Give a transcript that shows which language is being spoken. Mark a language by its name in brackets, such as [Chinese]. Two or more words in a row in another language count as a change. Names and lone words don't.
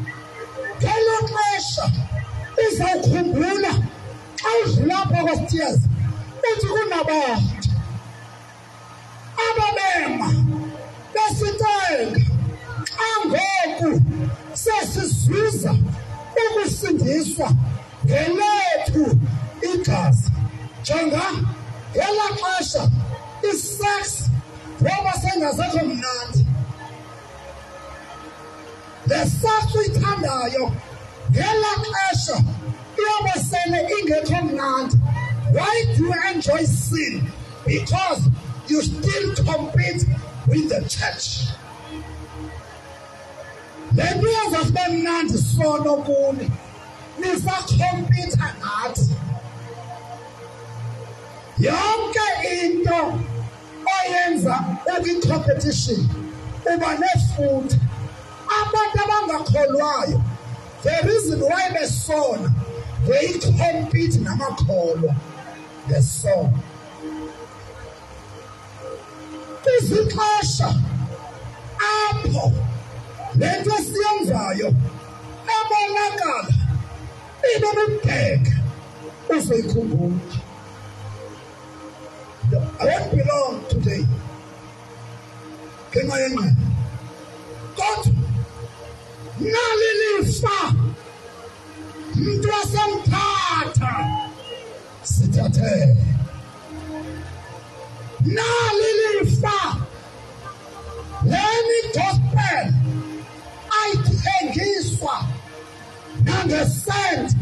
[Xhosa] Ngelo xesha uzawukhumbula xa udlula apha kwa-Steers uthi kunabantu ababema besitenga xa ngoku sesizuza ukusindiswa ngelethu igazi. Jonga ngela xesha isex ngoba sengasekho mnandi, le sex uyithandayo ngela xesha iyobe sele ingekho mnandi. [English] Why do you enjoy sin? Because you still compete with the church. [Xhosa] Le nto yenza sibe mnandi sono kuni, nisakhompitha nathi. Yonke into oyenza ukwi-competition uba nefuthe. Abantu abangakholwayo, [English] the reason why besona, they compete [Xhosa] namakholwa ngesono. Kuzixesha apho le nto siyenzayo ebonakala ibebubheka uzoyikhumbula. [English] I won't belong today. [Xhosa] Ngenxa yenqaba. Kodwa nali lifa mntu wasemthatha sithathe. Nali lifa leni gospel ayithengiswa nangesenti.